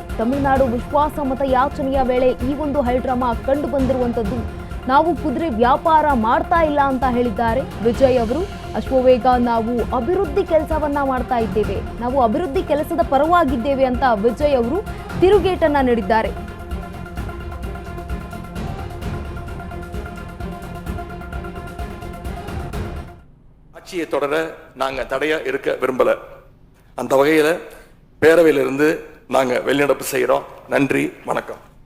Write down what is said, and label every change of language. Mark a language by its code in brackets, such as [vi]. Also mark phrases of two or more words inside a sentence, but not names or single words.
[kn] ತಮಿಳುನಾಡು ವಿಶ್ವಾಸ ಮತ ಯಾಚನೆಯ ವೇಳೆ ಈ ಒಂದು [en] high drama [kn] ಕಂಡು ಬಂದಿರುವಂತದ್ದು. ನಾವು ಕುದುರೆ ವ್ಯಾಪಾರ ಮಾಡ್ತಾ ಇಲ್ಲ ಅಂತ ಹೇಳಿದ್ದಾರೆ ವಿಜಯ್ ಅವರು. ಅಶ್ವವೇಗ, ನಾವು ಅಭಿವೃದ್ಧಿ ಕೆಲಸವನ್ನ ಮಾಡ್ತಾ ಇದ್ದೇವೆ, ನಾವು ಅಭಿವೃದ್ಧಿ ಕೆಲಸದ ಪರವಾಗಿದ್ದೇವೆ ಅಂತ ವಿಜಯ್ ಅವರು ತಿರುಗೇಟನ್ನ ನೀಡಿದ್ದಾರೆ. [ta] ஆட்சியை தொடர நாங்க தடையா இருக்க விரும்பல. அந்த வகையில பேரவையிலிருந்து நாங்க வெளிநடப்பு செய்யறோம். நன்றி, வணக்கம்.